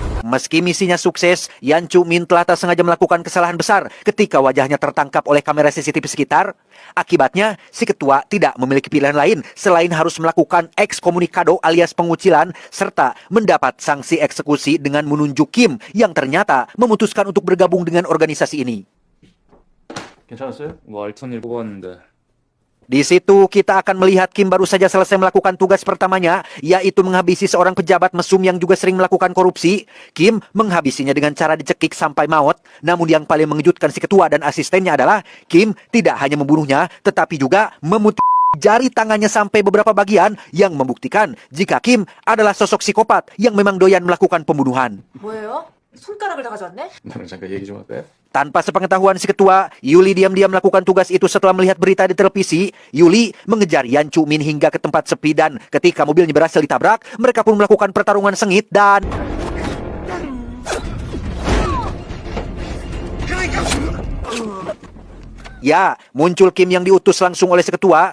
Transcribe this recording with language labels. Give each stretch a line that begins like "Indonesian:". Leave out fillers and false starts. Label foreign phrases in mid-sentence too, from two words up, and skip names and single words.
Indonesian: Meski misinya sukses, Yan Chu Min telah tak sengaja melakukan kesalahan besar ketika wajahnya tertangkap oleh kamera CCTV sekitar. Akibatnya, si ketua tidak memiliki pilihan lain selain harus melakukan ekskomunikado alias pengucilan serta mendapat sanksi eksekusi dengan menunjuk Kim yang ternyata memutuskan untuk bergabung dengan organisasi ini.
Korean: 괜찮았어요? 뭐 알턴 일 보고 왔는데.
Indonesian: Di situ kita akan melihat Kim baru saja selesai melakukan tugas pertamanya, yaitu menghabisi seorang pejabat mesum yang juga sering melakukan korupsi. Kim menghabisinya dengan cara dicekik sampai maut. Namun yang paling mengejutkan si ketua dan asistennya adalah Kim tidak hanya membunuhnya, tetapi juga memutih jari tangannya sampai beberapa bagian yang membuktikan jika Kim adalah sosok psikopat yang memang doyan melakukan pembunuhan.
Korean: 뭐예요? 손가락을 다 가져왔네? 나랑 잠깐 얘기 좀 할까요?
Indonesian: Tanpa sepengetahuan si ketua, Yuli diam-diam melakukan tugas itu setelah melihat berita di televisi. Yuli mengejar Yan Chu Min hingga ke tempat sepi dan ketika mobilnya berhasil ditabrak, mereka pun melakukan pertarungan sengit dan... Ya, muncul Kim yang diutus langsung oleh si ketua.